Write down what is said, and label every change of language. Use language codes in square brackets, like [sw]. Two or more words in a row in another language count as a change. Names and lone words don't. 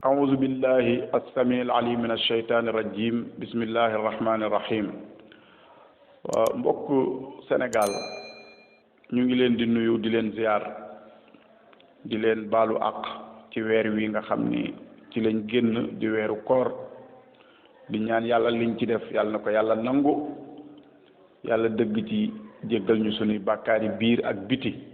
[ar] أعوذ بالله السميع العليم من الشيطان الرجيم بسم الله الرحمن الرحيم [wo] mbokk Sénégal ñu ngi leen di nuyu di leen ziar di leen baalu àq ci weer wi nga xam ni ci lañ génn di weeru koor di ñaan yàlla liñ ci def yàlla na ko yàlla nangu yàlla dëgg ci jéggal ñu sunuy bàkkaari biir ak biti